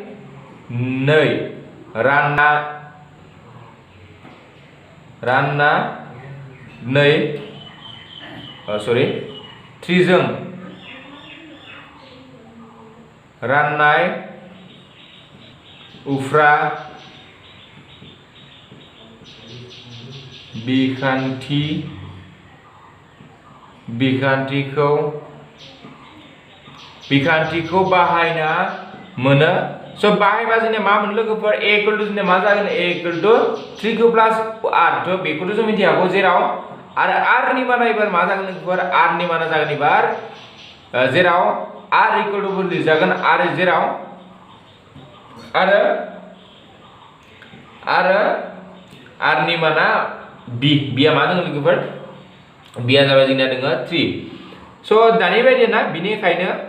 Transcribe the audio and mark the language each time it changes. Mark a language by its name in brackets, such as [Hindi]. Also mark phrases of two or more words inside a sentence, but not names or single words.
[Bodo] 2 रानना 2 सरि 3 जों राननाय उफ्रा बिखान्थिखौ बाहायना मोनो स' बाहायबा जोंना मा मोन लोगोफोर a [English] equal to [Bodo] जोंना मा जागोन a [English] equal to 3q plus r [Bodo] थ' बेखौथ' जों मिथियागौ जेराव आरो r नि माना एबार मा जागोन लोगोफोर r नि माना जागोन एबार जेराव [English] r equal to [Bodo] लिरजागोन r जेराव आरो r नि माना b आ मा दङ लोगोफोर b आ जाबाय जोंना दङ 3 स' दानि बायदि ना बेनिखायनो